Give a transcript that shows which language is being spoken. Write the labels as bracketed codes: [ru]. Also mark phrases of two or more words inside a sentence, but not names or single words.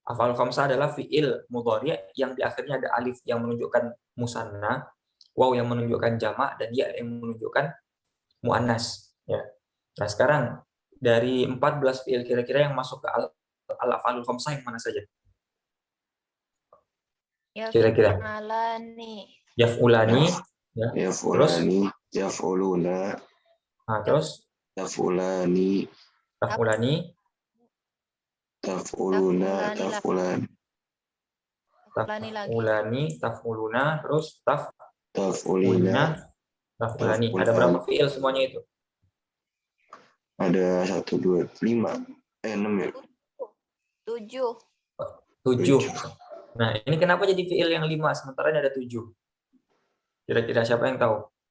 [ar] أفعال خمسة [id] adalah [ar] فعل مضارع' [id] yang di akhirnya ada alif yang menunjukkan musanna, waw yang menunjukkan jamak, dan ya yang menunjukkan muannas. Ya. Nah sekarang dari 14 fi'il kira-kira yang masuk ke [ar] الأفعال الخمسة [id] yang mana saja? Kira-kira Yaf'alani. yaf'ulani, ya. Terus, Yaf'uluna, terus yaf'ulani, taf'ulani, taf'uluna, Taf'ulani taf'ulan, Taf'ulani lagi. [ar] تفعلان تفعلون, [id] terus taf'ulina, taf'ulani. Ada berapa fi'il semuanya itu? ada 1, 2, 5, 6 ya? 7. 7. Nah, ini kenapa jadi fi'il yang 5 sementara ini ada 7? Kira-kira siapa yang tahu?